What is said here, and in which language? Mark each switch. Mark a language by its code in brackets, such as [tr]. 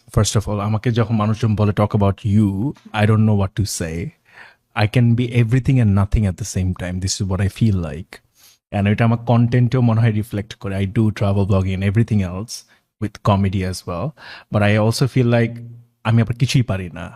[en] First of all, [bn] আমাকে যখন মানুষজন বলে [en] talk about you, I don't know what to say. I can be everything and nothing at the same time. This is what I feel like. [bn] And এটা আমার কন্টেন্টেও মনে হয় reflect করে। [en] I do travel blogging and everything else with comedy as well. But I also feel like [bn] আমি আবার কিছুই পারি না।